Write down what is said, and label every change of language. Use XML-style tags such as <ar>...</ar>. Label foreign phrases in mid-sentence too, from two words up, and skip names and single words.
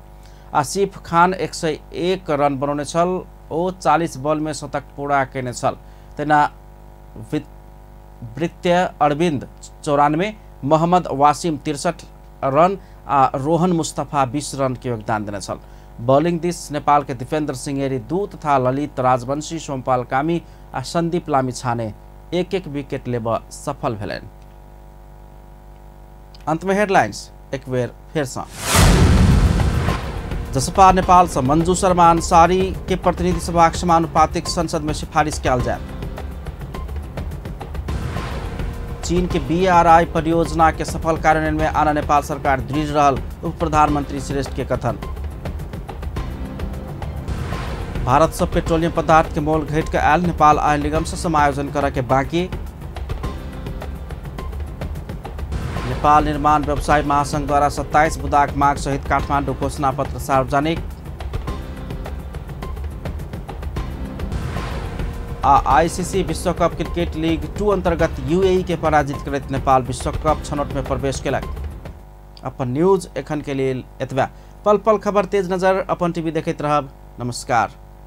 <mai>आसिफ खान 101 रन बनौने छल। ओ 40 बॉल में शतक पूरा केने छल। तेना वृत्य अरविंद 94, मोहम्मद वासिम 63 रन आ रोहन मुस्तफा 20 रन के योगदान देने छल। बॉलिंग दिस नेपाल के दीपेन्द्र सिंह 2 तथा ललित राजवंशी, सोमपाल कामी आ संदीप लामिछाने 1-1 विकेट लेब सफल भेलन। अंत में हेडलाइंस एक बेर फिर से। जसपा नेपाल से मंजू शर्मा अंसारी के प्रतिनिधि सभा समानुपातिक संसद में सिफारिश किया जाए। चीन के बीआरआई परियोजना के सफल कार्यान्वयन में आना नेपाल सरकार दृढ़ रहल, उप प्रधानमंत्री श्रेष्ठ के कथन। भारत से पेट्रोलियम पदार्थ के मोल घट के आयल, नेपाल आयल निगम से समायोजन करे के बाकी। नेपाल निर्माण व्यवसाय महासंघ द्वारा 27 बुदाक माग सहित काठमाडौँ घोषणा पत्र सार्वजनिक। आईसीसी विश्व कप क्रिकेट लीग 2 अंतर्गत यूएई के पराजित करत नेपाल विश्व कप छनौट में प्रवेश केलक। अपन न्यूज एखन के लिए एतबा। पल पल खबर तेज नजर अपन टीवी देखैत रहब। नमस्कार।</mai>